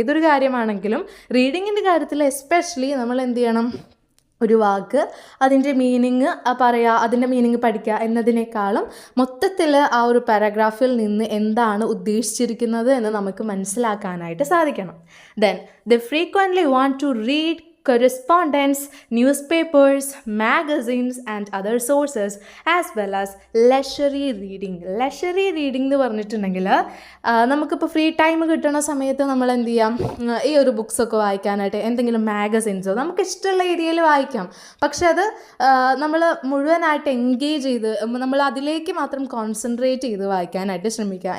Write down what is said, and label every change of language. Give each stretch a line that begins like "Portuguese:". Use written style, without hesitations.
Malayalam: ഏതൊരു കാര്യമാണെങ്കിലും റീഡിങ്ങിൻ്റെ കാര്യത്തിൽ എസ്പെഷ്യലി നമ്മൾ എന്ത് ചെയ്യണം? ഒരു വാക്ക് അതിൻ്റെ മീനിങ് പറയുക, അതിൻ്റെ മീനിങ് പഠിക്കുക എന്നതിനേക്കാളും മൊത്തത്തിൽ ആ ഒരു പാരഗ്രാഫിൽ നിന്ന് എന്താണ് ഉദ്ദേശിച്ചിരിക്കുന്നത് എന്ന് നമുക്ക് മനസ്സിലാക്കാനായിട്ട് സാധിക്കണം.
English: Then they frequently want to read correspondence, newspapers, magazines and other sources as well as leisurely reading.
Malayalam: leisurely reading എന്ന് പറഞ്ഞിട്ടുണ്ടെങ്കിൽ നമുക്കിപ്പോൾ ഫ്രീ ടൈം കിട്ടുന്ന സമയത്ത് നമ്മൾ എന്ത് ചെയ്യാം? ഈ ഒരു ബുക്സൊക്കെ വായിക്കാനായിട്ട്, എന്തെങ്കിലും മാഗസിൻസോ നമുക്ക് ഇഷ്ടമുള്ള ഏരിയയിൽ വായിക്കാം. പക്ഷെ അത് നമ്മൾ മുഴുവനായിട്ട് എൻഗേജ് ചെയ്ത് നമ്മൾ അതിലേക്ക് മാത്രം കോൺസെൻട്രേറ്റ് ചെയ്ത് വായിക്കാനായിട്ട് ശ്രമിക്കുക.